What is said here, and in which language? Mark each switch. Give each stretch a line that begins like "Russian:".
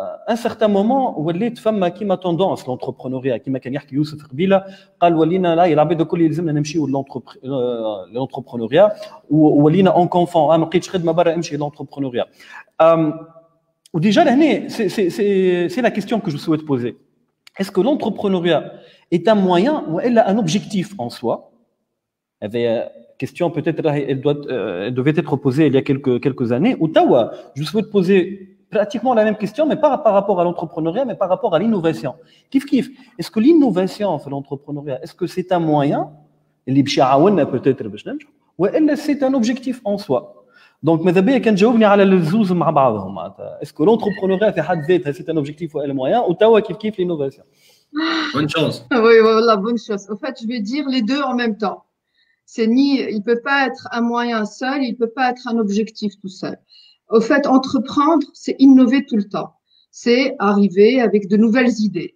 French: un certain moment
Arabic: وليت فما كيما توندونس l'entrepreneuriat كيما كان يحكي يوسف قبيله قال ولينا لا العباد الكل يلزمنا نمشيو l'entrepreneuriat ولينا اون كونفون ما لقيتش خدمه برا امشي l'entrepreneuriat. وديجا لهنا
French: c'est la question que je souhaite poser. Est-ce que l'entrepreneuriat est un moyen ou un objectif en soi? Question peut-être elle devait être posée il y a quelques années.
Arabic: Ou tawa,
French: je souhaite poser pratiquement la même question, mais pas par rapport à l'entrepreneuriat, mais par rapport à l'innovation. Kif. Est-ce que l'innovation في l'entrepreneuriat, est-ce que c'est un moyen
Arabic: اللي باش يعاوننا
French: peut-être
Arabic: باش نمشوا ولا
French: c'est un objectif en soi?
Arabic: Donc ماذا بيا كان تجاوبني على الزوز مع بعضهم معناتها.
French: Est-ce que l'entrepreneuriat
Arabic: في حد ذاتها
French: c'est un objectif ou un moyen ou
Arabic: tawa kif
French: l'innovation? Bonne chance. Oui, voilà, bonne chose. Au fait, je vais dire les deux en même temps. Il peut pas être un moyen seul, il peut pas être un objectif tout seul. Au fait, entreprendre, c'est innover tout le temps. C'est arriver avec de nouvelles idées.